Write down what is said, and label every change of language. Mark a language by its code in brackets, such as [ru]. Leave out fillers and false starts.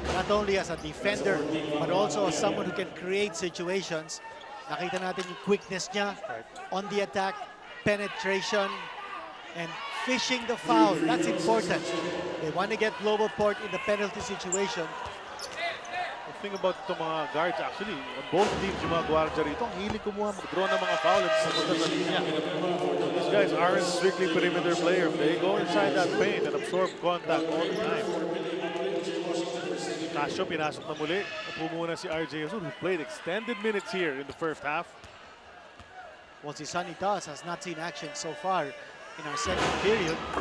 [en] Not only as a defender, but also as someone who can create situations. [tl] Nakita natin yung [en] quickness niya on the attack, penetration, and fishing the foul. That's important. They want to get GlobalPort in the penalty situation. The thing about [tl] itong mga guards, [en] actually, on both teams, [tl] yung mga guardia rito, ang hilig kumuha, mag-draw ng mga foul at pumunta sa linya. [en] These guys aren't strictly perimeter players. They go inside that paint and absorb contact all the time. Casio, [tl] pinasok na muli. Pumuna si [en] RJ Azul, who played extended minutes here in the first half. Well, si Sonny Das has not seen action so far in our second period.